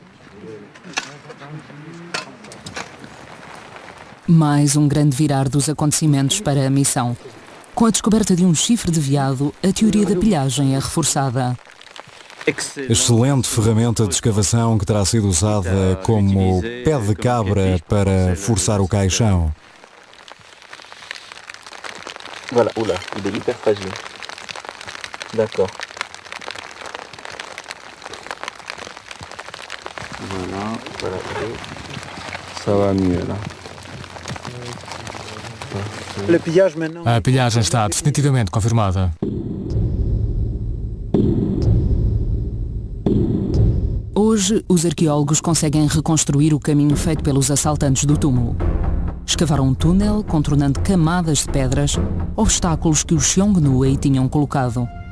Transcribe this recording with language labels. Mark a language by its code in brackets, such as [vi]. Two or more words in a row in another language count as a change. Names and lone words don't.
[pt] Mais um grande virar dos acontecimentos para a missão. Com a descoberta de um chifre de veado, a teoria da pilhagem é reforçada. Excelente ferramenta de escavação que terá sido usada como pé de cabra para forçar o caixão. [fr] Voilà, oula, il est hyper fragile. D'accord. Voilà, voilà, ça va mieux là. [pt] A pilhagem está definitivamente confirmada. Hoje, os arqueólogos conseguem reconstruir o caminho feito pelos assaltantes do túmulo. Escavaram um túnel, contornando camadas de pedras, obstáculos que os Xiongnu aí tinham colocado.